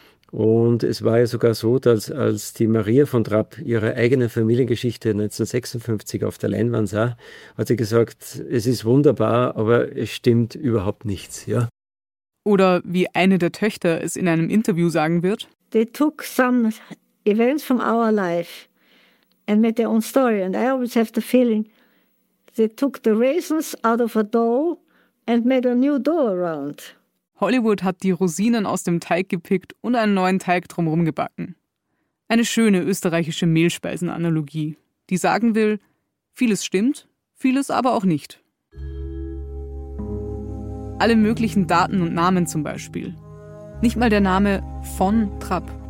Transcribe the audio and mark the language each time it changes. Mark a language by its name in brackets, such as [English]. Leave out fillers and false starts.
[German] Und es war ja sogar so, dass als die Maria von Trapp ihre eigene Familiengeschichte 1956 auf der Leinwand sah, hat sie gesagt, es ist wunderbar, aber es stimmt überhaupt nichts. Ja? Oder wie eine der Töchter es in einem Interview sagen wird. [English] They took some events from our life and made their own story. And I always have the feeling, they took the raisins out of a dough and made a new dough around. [German] Hollywood hat die Rosinen aus dem Teig gepickt und einen neuen Teig drumherum gebacken. Eine schöne österreichische Mehlspeisenanalogie, die sagen will, vieles stimmt, vieles aber auch nicht. Alle möglichen Daten und Namen zum Beispiel. Nicht mal der Name von Trapp.